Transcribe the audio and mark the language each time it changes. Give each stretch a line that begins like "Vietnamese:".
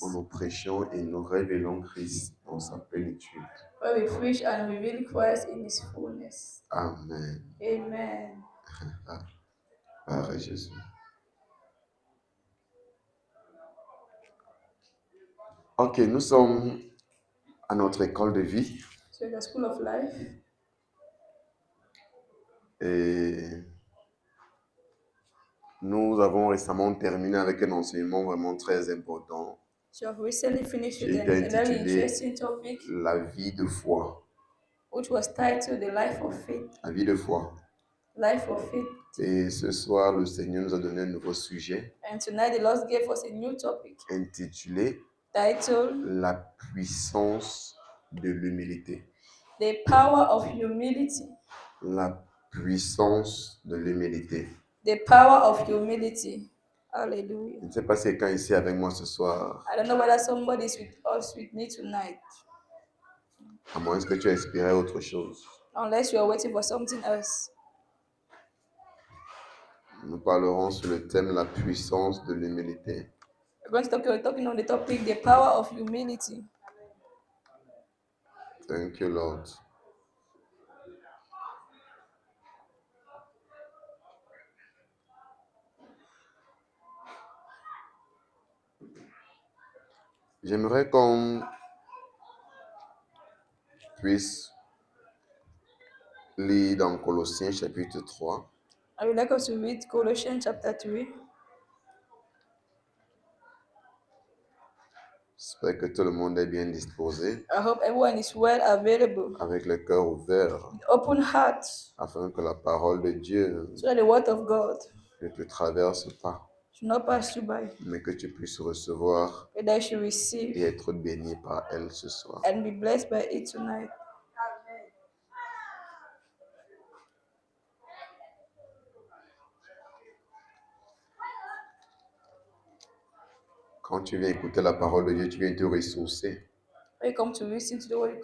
French: Où nous prêchons et nous révélons Christ dans sa plénitude.
English: where we preach and reveal Christ in His fullness. Amen. Amen.
French: Par Jésus. Ok, nous sommes à notre école de vie
English: So the School of Life,
French: et nous avons récemment terminé avec un enseignement vraiment très important.
English: so I've recently finished with
French: J'ai
English: a very
French: intitulé
English: interesting topic,
French: La vie de foi.
English: which was titled The Life of Faith.
French: La vie de foi.
English: Life of Faith.
French: Et ce soir, le Seigneur nous a donné un nouveau sujet
English: And tonight the Lord gave us a new topic
French: intitulé
English: titled
French: La puissance de l'humilité.
English: The Power of Humility.
French: La puissance de l'humilité.
English: The Power of Humility. Hallelujah.
French: Je ne sais pas si quelqu'un ici avec moi ce soir,
English: I don't know whether somebody is with us with me tonight,
French: à moins que tu aies espéré autre chose.
English: unless you are waiting for something else.
French: Nous parlerons sur le thème La puissance de l'humilité.
English: We're talking on the topic, the power of humility. Thank you, Lord.
French: J'aimerais qu'on puisse lire dans Colossiens chapitre 3.
English: I would like us to read Colossians chapter 3.
French: J'espère que tout le monde est bien disposé,
English: I hope everyone is well available,
French: avec le cœur ouvert,
English: with open heart,
French: afin que la parole de Dieu
English: so that the word of God
French: ne te traverse pas,
English: should not pass you by,
French: mais que tu puisses recevoir
English: but that you should
French: et
English: receive
French: être béni par elle ce soir.
English: and be blessed by it tonight.
French: Quand tu viens écouter la parole de Dieu, tu viens te ressourcer,
English: When you come to listen to the word, you